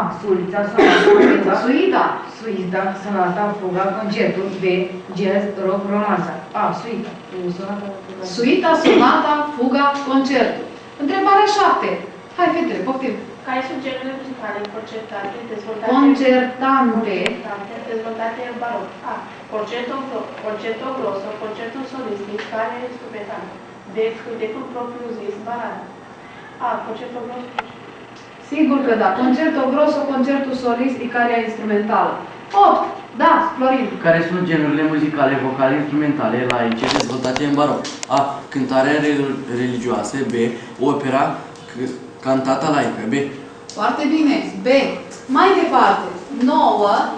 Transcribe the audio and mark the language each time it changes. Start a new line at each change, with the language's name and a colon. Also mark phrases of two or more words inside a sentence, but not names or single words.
Romanian: Sulița, sonata, suita, sonata, fuga, concertul. B. Jazz, rock, romanța. A. Suita. Suita, sonata, fuga, concertul. Întrebarea 7. Hai, fetele, poftim. Care sunt genurile muzicale concertate, dezvoltate dezvoltate în baroc? A.
Italian: Concerto grosso,
Romanian: concertul solistic, care e instrumental. B. Cântecul propriu zis, balada. A.
Italian: Concerto grosso.
Romanian: Sigur că da.
Italian: Concerto grosso,
Romanian: concertul solist, Icaria instrumentală. 8. Da, Florin. Care sunt genurile muzicale, vocale, instrumentale, laice, dezvoltate în baroc? A. Cântarea religioasă. B. Opera, cantata laică. B. Foarte bine. B. Mai departe. 9.